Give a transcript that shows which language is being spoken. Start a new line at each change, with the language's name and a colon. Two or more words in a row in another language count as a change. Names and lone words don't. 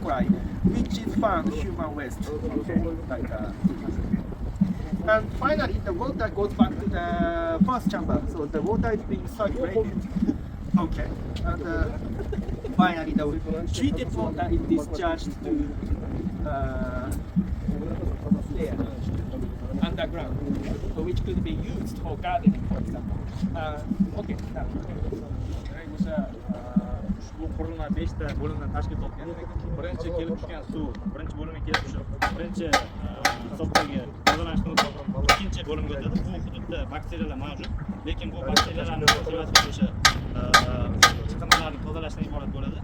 English: coli, which is found in human waste. Okay, like, and finally, the water goes back to the first chamber, so the water is being circulated. Okay, and finally, the treated water is discharged to there. Underground, so which could be used for gardening, for example. Okay, now.
Uzbek: Bu qurilma 5 ta bo'limdan tashkil topgan. Birinchi kelib tushgan suv, birinchi bo'limga kelib tushib, birinchi hisobdagi tozalanishni o'tib, ikkinchi bo'limga o'tadi. Bu hududda bakteriyalar mavjud, lekin bu bakteriyalarning motivasi o'sha chiqindilarni tozalashdan iborat bo'ladi.